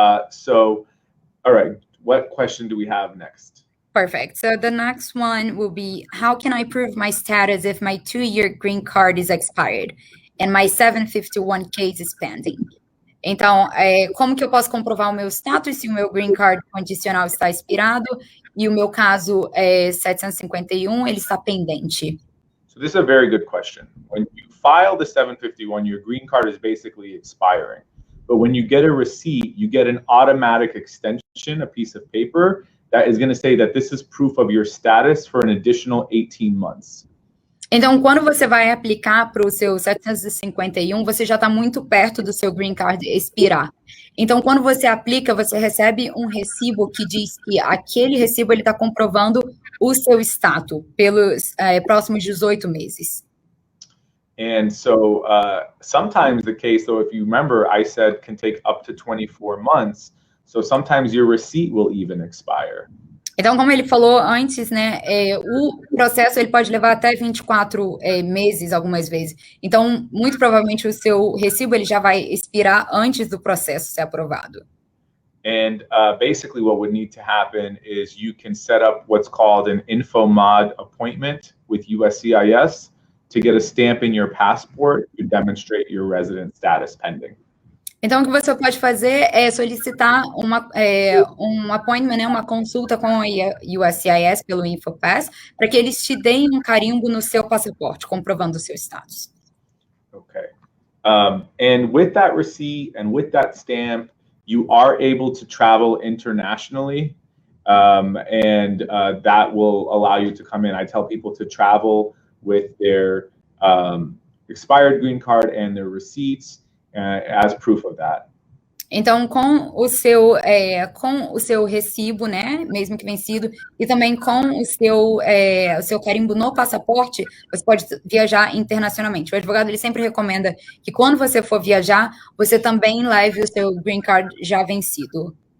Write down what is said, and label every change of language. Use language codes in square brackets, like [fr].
[en] So, all right, what question do we have next? Perfect. So the next one will be, how can I prove my status if my 2-year green card is expired and my 751 case is pending? [pt] Então, como que eu posso comprovar o meu status se o meu green card condicional está expirado e o meu caso 751 ele está pendente? [en] So this is a very good question. When you file the 751, your green card is basically expiring. but when you get a receipt, you get an automatic extension, a piece of paper that is going to say that this is proof of your status for an additional 18 months. [pt] Então, quando você vai aplicar para o seu 751, você já está muito perto do seu green card expirar. Então, quando você aplica, você recebe um recibo que diz que aquele recibo ele está comprovando o seu status pelos próximos 18 meses. [en] And so sometimes the case, though, if you remember, I said can take up to 24 months. So sometimes your receipt will even expire. [pt] Então, como ele falou antes, né, o processo ele pode levar até 24 meses, algumas vezes. Então, muito provavelmente o seu recibo ele já vai expirar antes do processo ser aprovado. [en] And basically what would need to happen is you can set up what's called an InfoMod appointment with USCIS to get a stamp in your passport to demonstrate your resident status pending. [pt] Então, o que você pode fazer é solicitar um appointment, né, uma consulta com a USCIS pelo InfoPass, para que eles te deem um carimbo no seu passaporte, comprovando o seu status. [en] Okay. And with that receipt and with that stamp, you are able to travel internationally, and that will allow you to come in. I tell people to travel with their expired green card and their receipts as proof of that. [pt] Então, com o seu recibo, né, mesmo que vencido, e também com o seu carimbo no passaporte, você pode viajar internacionalmente. O advogado ele sempre recomenda que quando você for viajar, você também leve o seu green card já vencido.